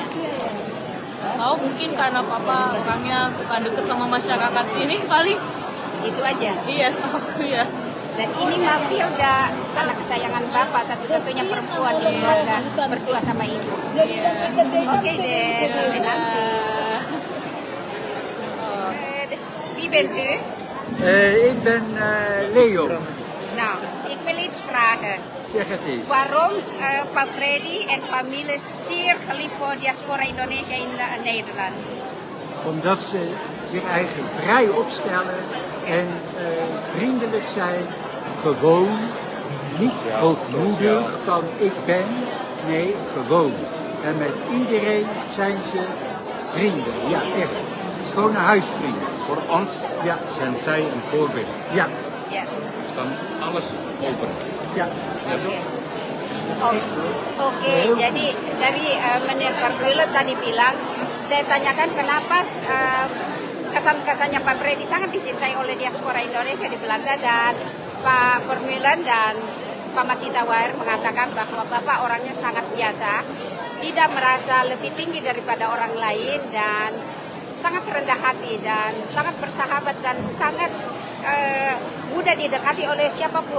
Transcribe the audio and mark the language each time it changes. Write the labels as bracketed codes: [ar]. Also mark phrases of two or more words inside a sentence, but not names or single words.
[id] Oh, mungkin karena Papa orangnya suka deket sama masyarakat sini paling. Itu aja. Iya, setahu aku ya. Dan ini Matilda, anak kesayangan Bapak, satu-satunya perempuan di keluarga, berdua sama Ibu. Oke deh, sampai nanti. [nl] Wie bent u? Ik ben Leo. Nou, ik wil iets vragen. Zeg het eens. Waarom Pak Freddy en familie zeer geliefd voor diaspora Indonesia in Nederland? Omdat ze zich eigen vrij opstellen en vriendelijk zijn. Gewoon. Niet hoogmoedig van ik ben. Nee, gewoon. En met iedereen zijn ze vrienden. Ja, echt. Het is gewoon een huisvriend. Voor ons zijn zij een voorbeeld. Ja. Ja. Dan alles open. Ja. [id] Oke, jadi dari Meneer Vermeulen tadi bilang, saya tanyakan kenapa kesan-kesannya Pak Freddy sangat dicintai oleh diaspora Indonesia di Belanda, dan Pak Vermeulen dan Pak Matita Wair mengatakan bahwa Bapak orangnya sangat biasa, tidak merasa lebih tinggi daripada orang lain, dan sangat rendah hati dan sangat bersahabat dan sangat mudah didekati oleh siapapun.